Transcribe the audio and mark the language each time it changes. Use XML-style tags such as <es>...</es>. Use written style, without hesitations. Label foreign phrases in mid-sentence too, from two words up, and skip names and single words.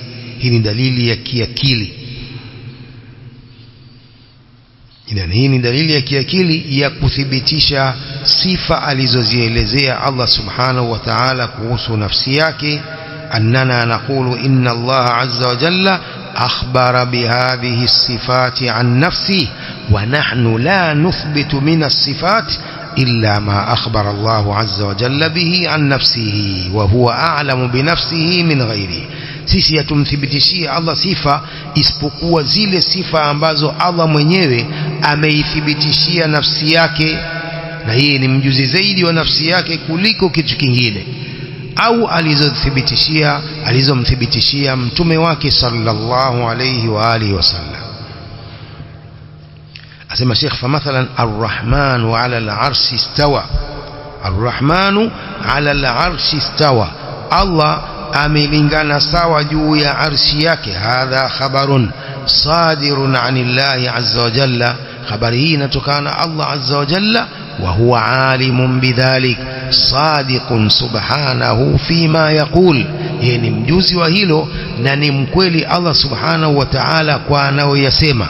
<sw>هنا دليل يكيكيلي. Idhan hii ni dalili ya kiakili ya kuthibitisha sifa alizozielezea Allah</sw> <ar>سبحانه وتعالى</ar> <sw>kuhusu nafsi yake.</sw> <ar>أننا نقول إن الله عز وجل أخبر بهذه الصفات عن نفسه ونحن لا نثبت من الصفات إلا ما أخبر الله عز وجل به عن نفسه وهو أعلم بنفسه من غيره.</ar> <sw>Sisi hatumthibitishia Allah sifa isipokuwa zile sifa ambazo Allah mwenyewe ameithibitishia nafsi yake, na yeye ni mjuzi zaidi wa nafsi yake kuliko kitu kingine, au alizomthibitishia mtume wake</sw> <ar>صلى الله عليه وعلى آله وسلم.</ar> <sw>Asema Sheikh,</sw> <ar>فمثلا الرحمن على العرش استوى الرحمن على العرش استوى, ar-Rahmanu ala al-arshi istawa,</ar> <sw>Allah amelingana sawa juu ya arshi yake.</sw> <ar>هذا خبر صادر عن الله عز وجل,</ar> <sw>khabari hii inatokana Allah</sw> <ar>عز وجل, وهو عليم بذلك صادق سبحانه فيما يقول,</ar> <sw>yeye ni mjuzi wa hilo na ni mkweli Allah</sw> <ar>سبحانه وتعالى</ar> <sw>kwa anayoyasema.</sw>